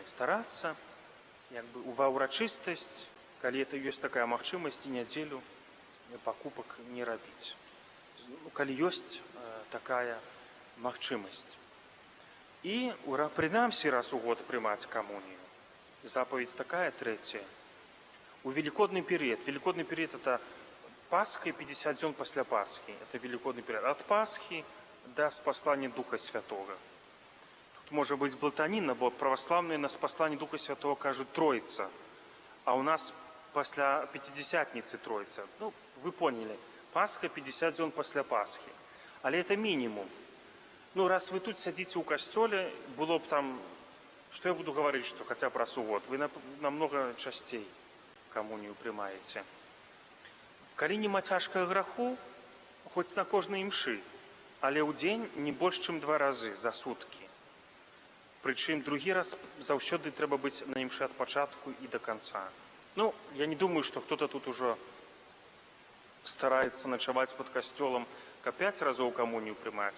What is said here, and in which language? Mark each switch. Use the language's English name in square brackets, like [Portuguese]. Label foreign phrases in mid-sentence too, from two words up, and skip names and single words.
[Belarusian] Старацца ува ўрачыстасць, калі это ёсць такая магчымасць, і нядзелю пакупак не рабіць. калі ёсць такая магчымасць. І прынамсі раз у год прымаць камунію. Запаведь такая, трэцяя. [Russian] У великодный период. Великодный период – это Пасха и 50 [Belarusian] дзён пасля Пасхи. [Russian] Это великодный период. От Пасхи до спаслания Духа Святого. Тут может быть блатанина, бо православные на спаслание Духа Святого кажут Троица. А у нас после Пятидесятницы Троица. Ну, вы поняли. Пасха 50 [Belarusian] дзён пасля Пасхи. [Russian] Але это минимум. Ну, раз вы тут сидите у костёле, было бы там, что я буду говорить, что хотя бы раз у год. [Belarusian] Вы намного частей камунію прымаеце. Калі нема цяжкага граху, хоць на кожнай імшы, але ў дзень не больш, чым 2 разы за суткі. Прычым другі раз заўсёды трэба быць на імшы ад пачатку і да канца. Ну, я не думаю, што хто-то тут ужо стараецца начаваць пад касцёлам, каб 5 разоў камунію прымаць.